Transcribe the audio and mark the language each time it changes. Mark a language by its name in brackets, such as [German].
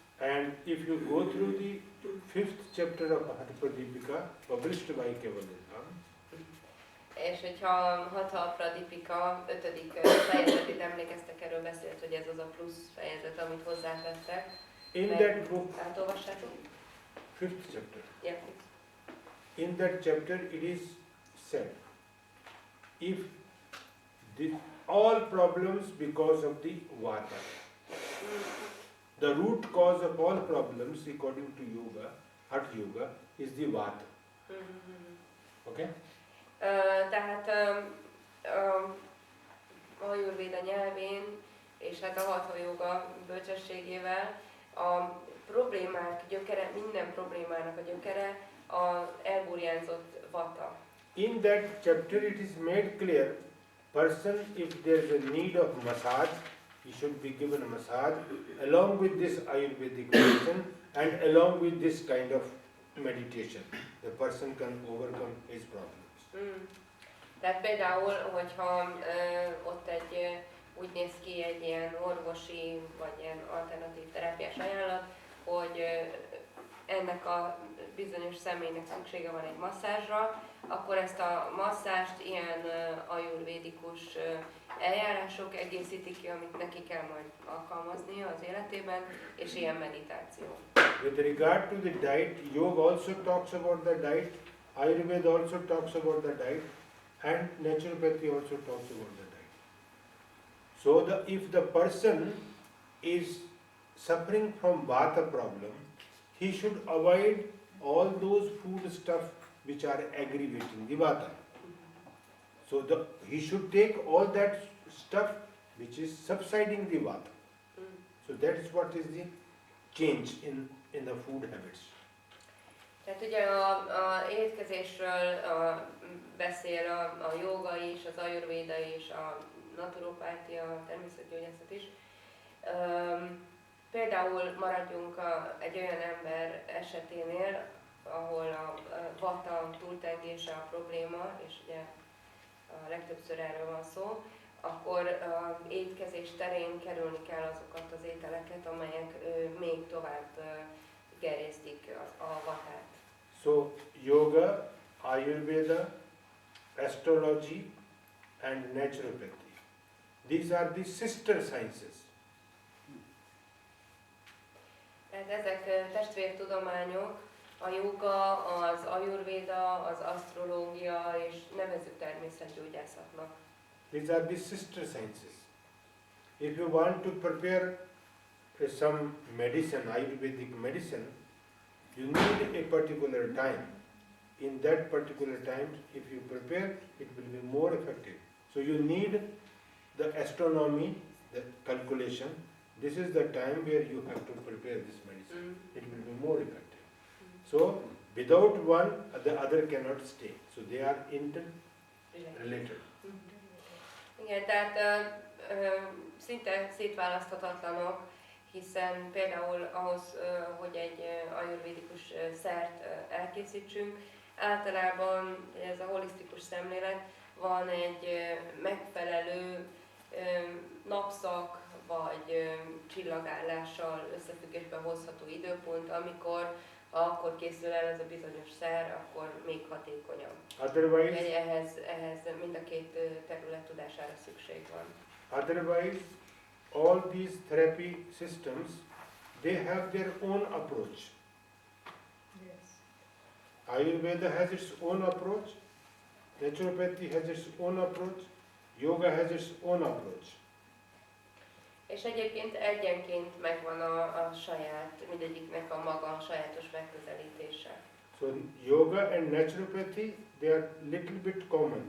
[English] And if you go through the 5th chapter of Pradipika, published by Kevalism, [Hungarian] És hogyha Hatha Pradipika 5. fejezetét emlékeztek, erről beszélt, hogy ez az a plusz fejezet, amit hozzátettek. [English] in that book, [Hungarian] Átolvassátok? [English] 5th chapter, Yeah. in that chapter it is said, if all problems because of the vata, the root cause of all problems according to yoga, Hatha Yoga, is the vata. Okay? [Hungarian] Tehát a Ayurvéda nyelvén, és hát a Hatha Yoga bölcsességével a problémák gyökere, minden problémának a gyökere az elburjánzott vata. [English] In that chapter it is made clear, person if there is a need of massage, he should be given a massage along with this Ayurvedic medicine and along with this kind of meditation. The person can overcome his problems. [Hungarian] Tehát például, hogyha ott úgy néz ki egy ilyen orvosi vagy ilyen alternatív terápiás ajánlat, hogy ennek a bizonyos személynek szüksége van egy masszázsra, akkor ezt a masszást ilyen ajurvédikus eljárások egészítik ki, amit neki kell majd alkalmaznia az életében, és ilyen meditáció. [English] With regard to the diet, yoga also talks about the diet, Ayurveda also talks about the diet, and naturopathy also talks about the diet. So if the person is suffering from vata problem, he should avoid all those food stuff which are aggravating the vata. So he should take all that stuff which is subsiding the vata. So that is what is the change in the food habits. [Hungarian] Tehát ugye a étkezésről beszél a jóga is, az ajurvéda is, a naturopátia, a természetgyógyászat is. Például maradjunk egy olyan ember eseténél, ahol a vata túltengése a probléma, és ugye a legtöbbször erről van szó, akkor étkezés terén kerülni kell azokat az ételeket, amelyek még tovább gerjesztik a vatát. [English] So yoga, Ayurveda, astrology and naturopathy. These are the sister sciences. [Hungarian] Tehát ezek testvértudományok, a jóga, az ajurvéda, az asztrológia és nevezzük természetgyógyászatnak. [English] These are the sister sciences. If you want to prepare some medicine, Ayurvedic medicine, you need a particular time. In that particular time, if you prepare, it will be more effective. So you need the astronomy, the calculation. This is the time where you have to prepare this medicine. It will be more effective. So without one, the other cannot stay. So they are related. [Hungarian] Igen, tehát szinte szétválaszthatatlanok, hiszen például ahhoz, hogy egy ajurvédikus szert elkészítsünk, általában ez a holisztikus szemlélet, van egy megfelelő napszak vagy csillagállással összefüggésbe hozható időpont, amikor ha akkor készül el ez a bizonyos szer, akkor még hatékonyabb. [English] Otherwise, [Hungarian] Ehhez mind a két terület tudására szükség van. [English] otherwise, all these therapy systems, they have their own approach. Ayurveda has its own approach, naturopathy has its own approach, yoga has its own approach. [Hungarian] És egyébként egyenként megvan a saját, mindegyiknek a maga sajátos megközelítése. [English] So yoga and naturopathy, they are little bit common.